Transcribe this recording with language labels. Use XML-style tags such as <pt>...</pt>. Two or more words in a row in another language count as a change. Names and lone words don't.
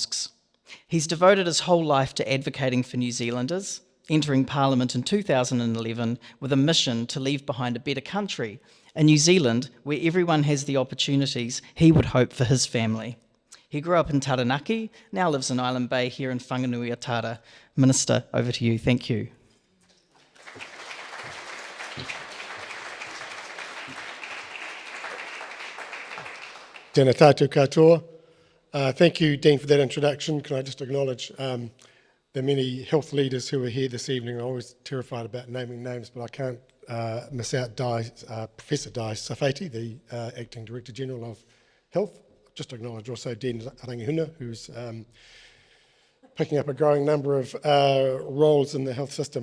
<en>He's devoted his whole life to advocating for New Zealanders, entering Parliament in 2011 with a mission to leave behind a better country, a New Zealand where everyone has the opportunities he would hope for his family. He grew up in Taranaki, now lives in Island Bay here in Whanganui-a-Tara. Minister, over to you. Thank you.</en> <mi>Tēnā tātou katoa.</mi> <en>Thank you, Dean, for that introduction. Can I just acknowledge the many health leaders who are here this evening? I'm always terrified about naming names, but I can't miss out Professor Dai Safeti, the Acting Director General of Health. Just acknowledge also Dean Rangihuna, who's picking up a growing number of roles in the health system.</en>